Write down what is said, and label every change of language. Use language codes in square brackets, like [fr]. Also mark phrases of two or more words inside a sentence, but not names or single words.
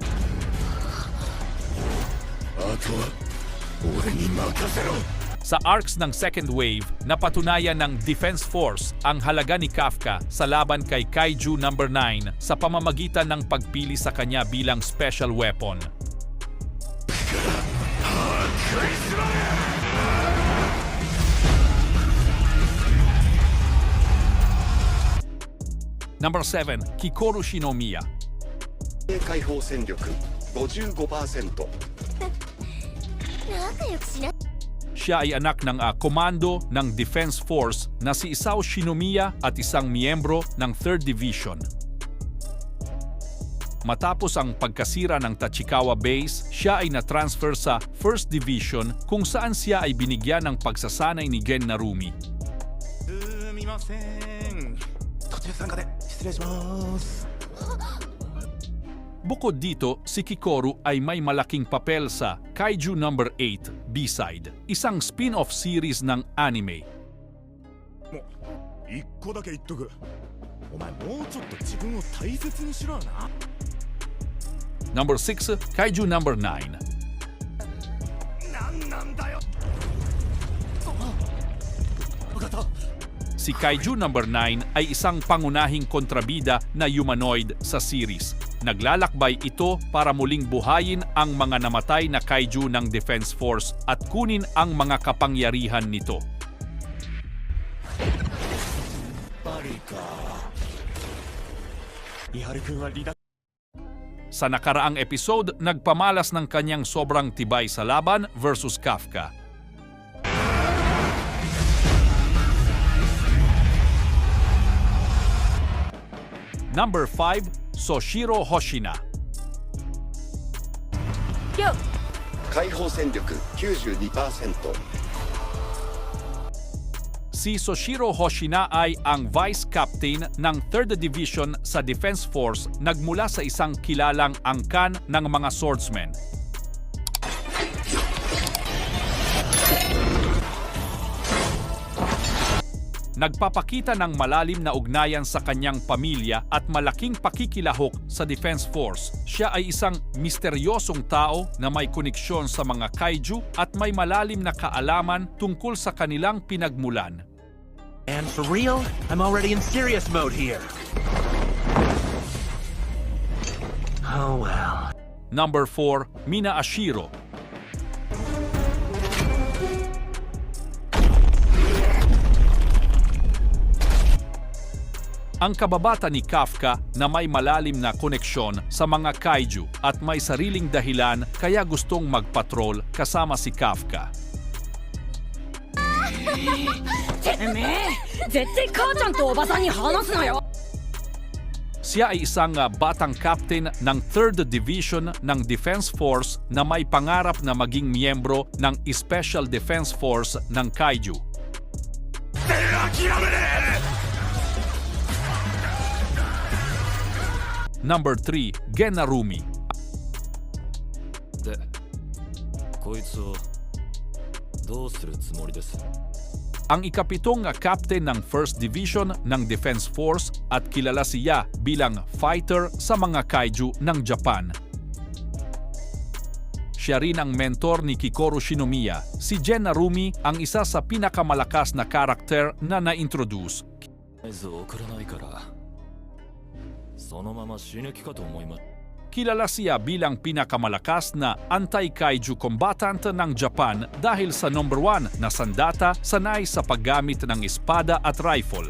[tl] Sa arcs ng [en] second wave, [tl] napatunayan ng Defense Force ang halaga ni Kafka sa laban kay Kaiju number 9 sa pamamagitan ng pagpili sa kanya bilang [en] special weapon. [tl] Number 7, Kikoru Shinomiya. [ja] 解放戦力 55%。仲良くしな [tl] Siya ay anak ng komando ng Defense Force na si Isao Shinomiya at isang miyembro ng 3rd Division. Matapos ang pagkasira ng Tachikawa Base, siya ay na-transfer sa 1st Division kung saan siya ay binigyan ng pagsasanay ni Gen Narumi. [ja] すみません途中参加で失礼します [tl] Bukod dito, si Kikoru ay may malaking papel sa Kaiju number 8 B-Side, isang [en] spin-off series [tl] ng anime. [ja] 一個だけ言っとくお前もうちょっと自分を大切にしろよな [tl] Number 6, Kaiju number 9. [ja] なんなんだよ [tl] Si Kaiju number 9 ay isang pangunahing kontrabida na humanoid sa series. Naglalakbay ito para muling buhayin ang mga namatay na kaiju ng Defense Force at kunin ang mga kapangyarihan nito. Sa nakaraang episode, nagpamalas ng kanyang sobrang tibay sa laban versus Kafka. Number 5, Soshiro Hoshina. [ja] 解放戦力 92%。 [tl] Si Soshiro Hoshina ay ang [en] Vice Captain [tl] ng 3rd Division sa Defense Force nagmula sa isang kilalang angkan ng mga swordsmen. Nagpapakita ng malalim na ugnayan sa kanyang pamilya at malaking pakikilahok sa Defense Force. Siya ay isang misteryosong tao na may koneksyon sa mga kaiju at may malalim na kaalaman tungkol sa kanilang pinagmulan. [en] And for real, I'm already in serious mode here. Oh well. [tl] Number 4, Mina Ashiro. Ang kababata ni Kafka na may malalim na koneksyon sa mga kaiju at may sariling dahilan kaya gustong magpatrol kasama si Kafka. [ja] てめえ絶対母ちゃんとおばさんに話すなよ [tl] Siya ay isang batang captain ng 3rd Division ng Defense Force na may pangarap na maging miyembro ng Special Defense Force ng Kaiju. Number 3, Gen Narumi. [ja] でこいつをどうするつもりです [tl] Ang ikapitong captain ng 1st Division ng Defense Force at kilala siya bilang fighter sa mga kaiju ng Japan. Siya rin ang mentor ni Kikoru Shinomiya. Si Gen Narumi ang isa sa pinakamalakas na karakter na na-introduce. [ja] 合図を送らないからそのまま死ぬ気かと思います [tl] Kilala siya bilang pinakamalakas na [en] anti-kaiju combatant [tl] ng Japan dahil sa number 1 na sandata sanay sa paggamit ng espada at rifle.